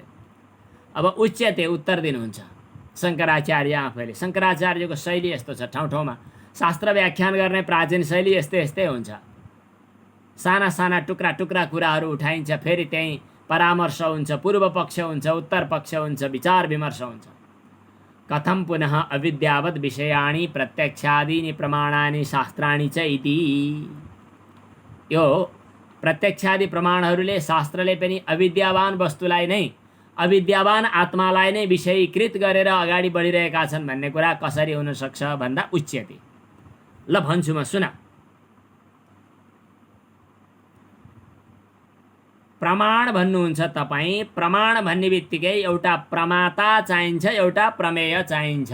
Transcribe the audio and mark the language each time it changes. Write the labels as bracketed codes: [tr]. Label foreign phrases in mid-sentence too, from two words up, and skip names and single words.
[sa] अब उच्यते [ne] उत्तर दिनुहुन्छ शङ्कराचार्य आफैले। शङ्कराचार्यको शैली यस्तो छ, ठाउँ ठाउँमा शास्त्र व्याख्यान गर्ने प्राचीन शैली यस्तै हुन्छ। साना साना टुक्रा टुक्रा कुराहरू उठाइन्छ, फेरि त्यहीँ परामर्श हुन्छ, पूर्व पक्ष हुन्छ, उत्तर पक्ष हुन्छ, विचार विमर्श हुन्छ। [sa] कथम पुनः अविद्यावद विषयाणि प्रत्यक्षादीनि प्रमाणानि शास्त्राणि च इति। [ne] यो प्रत्यक्षादि प्रमाणहरूले शास्त्रले पनि अविद्यावान वस्तुलाई नै, अविद्यावान आत्मालाई नै विषयीकृत गरेर अगाडि बढिरहेका छन् भन्ने कुरा कसरी हुन सक्छ भन्दा उच्यते। ल भन्छु म, सुन। प्रमाण भन्नुहुन्छ तपाईँ, प्रमाण भन्ने बित्तिकै एउटा प्रमाता चाहिन्छ, एउटा प्रमेय चाहिन्छ।